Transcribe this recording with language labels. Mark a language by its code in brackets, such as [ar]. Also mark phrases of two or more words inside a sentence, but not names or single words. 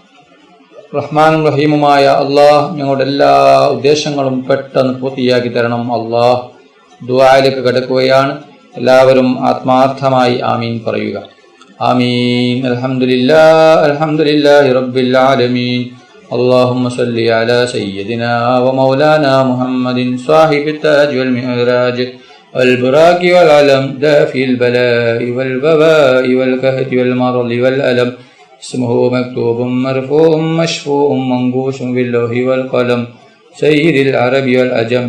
[ml] റഹ്മാനും റഹീമുമായ അല്ലാഹ് ഞങ്ങളുടെ എല്ലാ ഉദ്ദേശങ്ങളും പെട്ടെന്ന് പൂർത്തിയാക്കി തരണം. അല്ലാഹ് ദുആയിലേക്ക് കടക്കുകയാണ്. എല്ലാവരും ആത്മാർത്ഥമായി ആമീൻ പറയുക. ആമീൻ. [ar] الحمد لله الحمد لله رب العالمين. اللهم صل على سيدنا ومولانا محمد صاحب التاج والمعراج والبراق والعلم دافي البلاء والوباء والكهف والمرض والألم. اسمه مكتوب مرفوع مشفوع منقوش باللوح والقلم سيد العرب والعجم.